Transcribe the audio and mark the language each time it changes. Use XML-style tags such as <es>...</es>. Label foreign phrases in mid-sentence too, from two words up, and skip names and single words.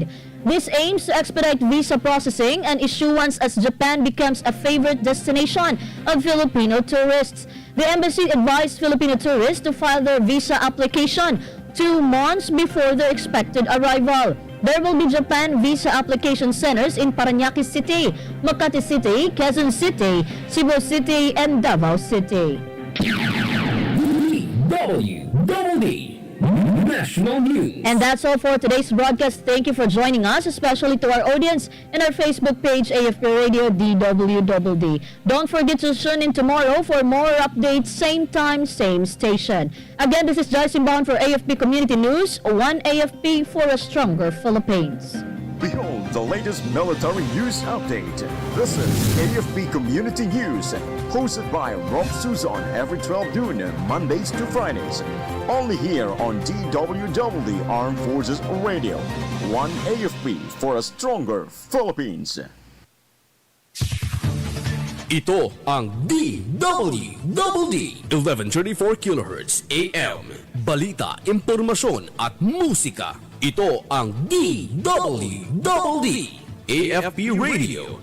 <en>This aims to expedite visa processing and issuance as Japan becomes a favorite destination of Filipino tourists. The embassy advised Filipino tourists to file their visa application 2 months before their expected arrival. There will be Japan visa application centers in Parañaque City, Makati City, Quezon City, Cebu City, and Davao City. DWDD National News. And that's all for today's broadcast. Thank you for joining us, especially to our audience in our Facebook page, AFP Radio DWDD. Don't forget to tune in tomorrow for more updates, same time, same station. Again, this is Jhai Simbajon for AFP Community News, one AFP for a stronger Philippines. Behold the latest military news update. This is AFP Community News, hosted by Rob Suzon every 12 noon, Mondays to Fridays. Only here on DWDD Armed Forces Radio. One AFP for a stronger Philippines.</en> <tl>Ito ang DWDD 1134 kHz AM. Balita, impormasyon at musika. Ito ang DWDD AFP Radio.</tl>